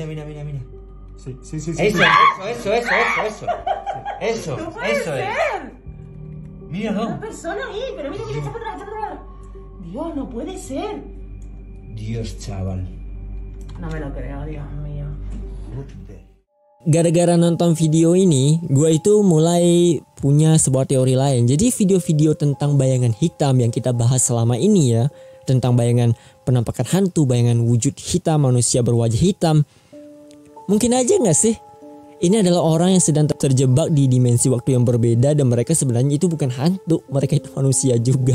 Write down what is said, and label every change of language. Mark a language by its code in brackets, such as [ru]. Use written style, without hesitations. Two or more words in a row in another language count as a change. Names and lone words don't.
[es] Mira. Sí. Eso. ¡No puede Eso es. ser! Míralo. Una persona ahí, pero mira, echa para atrás. Dios, no puede ser. Dios, chaval. No me lo creo, Dios mío. [id] Gara-gara nonton video ini, gue itu mulai punya sebuah teori lain. Jadi video-video tentang bayangan hitam yang kita bahas selama ini ya, tentang bayangan penampakan hantu, bayangan wujud hitam, manusia berwajah hitam, mungkin aja gak sih ini adalah orang yang sedang terjebak di dimensi waktu yang berbeda dan mereka sebenarnya itu bukan hantu, mereka itu manusia juga.